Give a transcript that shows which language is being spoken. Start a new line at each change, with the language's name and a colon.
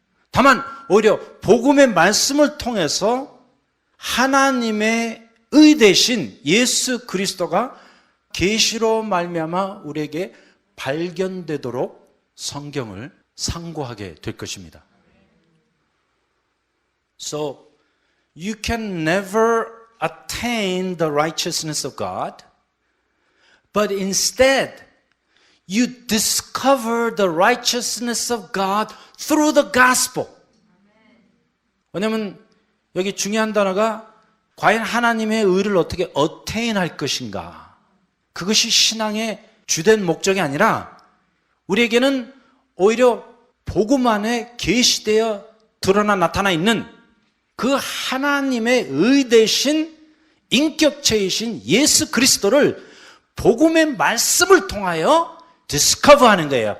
Korean: 다만 오히려 복음의 말씀을 통해서 하나님의 의 되신 예수 그리스도가 계시로 말미암아 우리에게 발견되도록 성경을 상고하게 될 것입니다.
English: So you can never attain the righteousness of God, but instead you discover the righteousness of God through the gospel.
Korean: 왜냐하면 여기 중요한 단어가 과연 하나님의 의를 어떻게 attain 할 것인가, 그것이 신앙의 주된 목적이 아니라 우리에게는 오히려 복음 안에 계시되어 드러나 나타나 있는 그 하나님의 의 되신 인격체이신 예수 그리스도를 복음의 말씀을 통하여 디스커버하는 거예요.